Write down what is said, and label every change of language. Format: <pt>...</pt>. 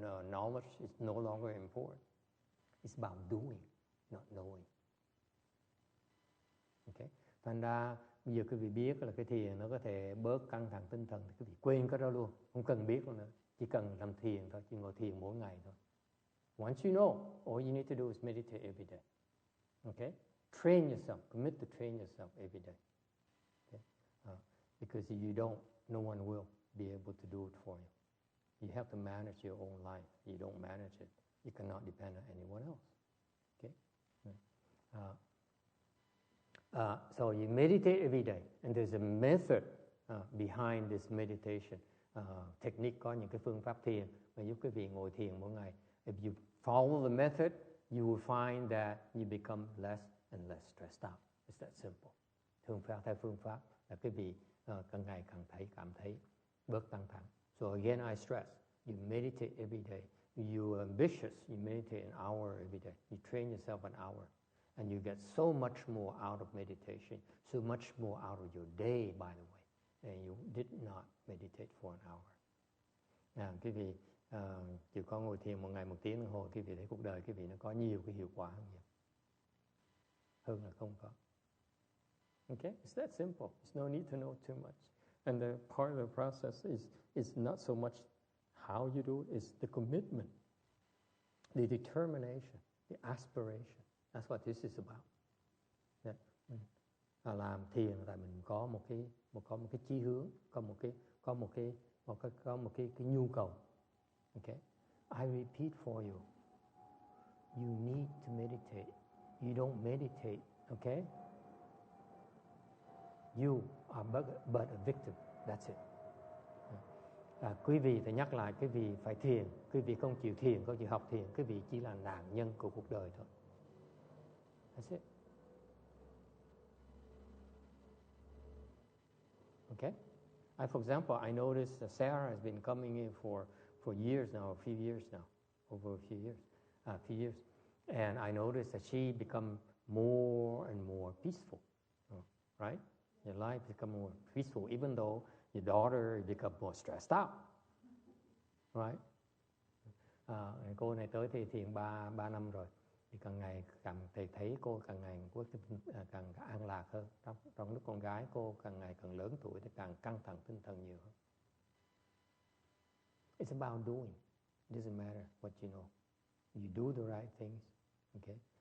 <en>Knowledge is no longer important. It's about doing, not knowing. Okay?</en> <vi>Thành ra bây giờ quý vị biết là cái thiền nó có thể bớt căng thẳng tinh thần thì quý vị quên cái đó luôn, không cần biết luôn nữa. Chỉ cần làm thiền thôi, chỉ ngồi thiền mỗi ngày thôi.</vi> <en>Once you know, all you need to do is meditate every day. Okay? Train yourself, commit to train yourself every day. Okay? Because if you don't, no one will be able to do it for you. You have to manage your own life. You don't manage it, you cannot depend on anyone else. Okay? So you meditate every day, and there's a method behind this meditation.</en> <vi>Technique, có những cái phương pháp thiền mà giúp quý vị ngồi thiền mỗi ngày.</vi> <en>If you follow the method, you will find that you become less and less stressed out. It's that simple.</en> <vi>Theo phương pháp là quý vị càng ngày càng cảm thấy bớt căng thẳng.</vi> <en>So again, I stress, you meditate every day. You're ambitious, you meditate an hour every day. You train yourself an hour. And you get so much more out of meditation, so much more out of your day, by the way. And you did not meditate for an hour.</en> <vi>Quý vị chịu có ngồi thiền một ngày 1 tiếng đồng hồ, quý vị thấy cuộc đời quý vị nó có nhiều cái hiệu quả hơn là không có.</vi> <en>Okay, it's that simple. There's no need to know too much. And the part of the process is not so much how you do it, it's the commitment, the determination, the aspiration. That's what this is about. Yeah.</en> <vi>Làm thiền là mình có một cái chí hướng, có một cái nhu cầu.</vi> <en>Okay? I repeat for you. You need to meditate. You don't meditate, okay? You are but a victim. That's it.</en> <vi>Quý vị phải nhắc lại, quý vị phải thiền. Quý vị không chịu thiền, không chịu học thiền, quý vị chỉ là nạn nhân của cuộc đời thôi.</vi> <en>That's it. Okay? For example, I noticed that Sarah has been coming in for years now, a few years now, over a few years. And I noticed that she become more and more peaceful, right? Your life become more peaceful, even though your daughter become more stressed out, right?</en> <vi>Cô này tới thì thiền 3 năm rồi. Thì càng ngày thầy thấy cô càng ngày càng an lạc hơn. Trong lúc con gái cô càng ngày càng lớn tuổi thì càng căng thẳng tinh thần nhiều hơn.</vi> <en>It's about doing. It doesn't matter what you know. You do the right things, okay?</en>